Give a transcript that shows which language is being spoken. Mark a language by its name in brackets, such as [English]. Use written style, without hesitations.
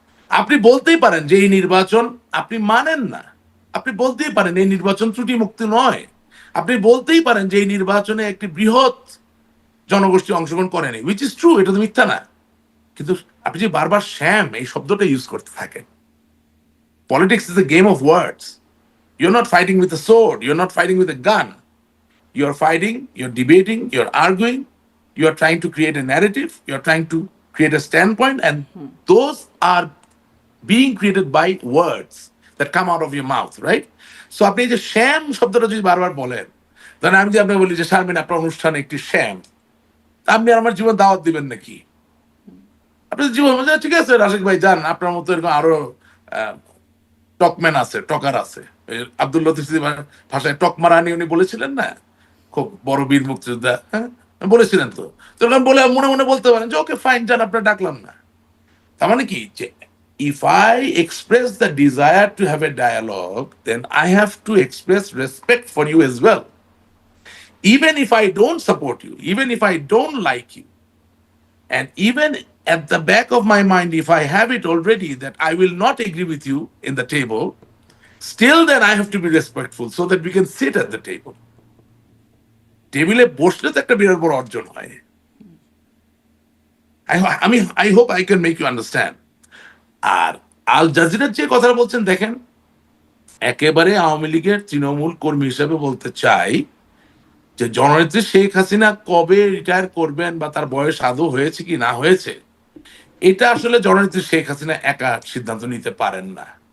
[Bangla] আপনি বলতেই পারেন যে এই নির্বাচন আপনি মানেন না, আপনি বলতেই পারেন এই নির্বাচন ত্রুটি মুক্তি নয়, আপনি বলতেই পারেন যে এই নির্বাচনে একটি বৃহৎ জনগোষ্ঠী অংশগ্রহণ করেনি, [English] which is true, [Bangla] এটা তো মিথ্যা না। কিন্তু আপনি যে বারবার শ্যাম এই শব্দটা ইউজ করতে থাকেন, [English] Politics is a game of words. You're not fighting with a sword. You're not fighting with a gun. You're fighting, you're debating, you're arguing, you're trying to create a narrative, you're trying to create a standpoint, and those are being created by words that come out of your mouth, right? [Bangla] So আপনি এই যে শ্যাম শব্দটা যদি বারবার বলেন, তাহলে আমি যদি আপনাকে বলি যে শারমিন, আপনার অনুষ্ঠান একটি শ্যাম, তা আপনি আমার জীবন দাওয়াত দিবেন নাকি? আপনি জীবন বলছেন, ঠিক আছে রাশেক ভাই যান, আপনার মতো এরকম আরো টকম্যান আছে, টকার আছে। আব্দুল লতিফ ভাষায় টকমারানি উনি বলেছিলেন না, খুব বড় বীর মুক্তিযোদ্ধা, হ্যাঁ, বলেছিলেন তো। তো এরকম বলে মনে মনে বলতে পারেন যে ওকে ফাইন, যান, আপনার ডাকলাম না। তার মানে কি, যে [English] if I express the desire to have a dialogue, then I have to express respect for you as well. Even if I don't support you, even if I don't like you, and even at the back of my mind, if I have it already that I will not agree with you in the table, still then I have to be respectful so that we can sit at the table. [Bangla] টেবিলে বসলে তো একটা বিরাট বড় অর্জন হয়। [English] I hope I can make you understand. [Bangla] আর আল জাজিরার যে কথা বলছেন, দেখেন, একেবারে আওয়ামী লীগের তৃণমূল কর্মী হিসেবে বলতে চাই যে জননেত্রী শেখ হাসিনা কবে রিটায়ার করবেন বা তার বয়স আদৌ হয়েছে কি না হয়েছে, এটা আসলে জননেত্রী শেখ হাসিনা একা সিদ্ধান্ত নিতে পারেন না।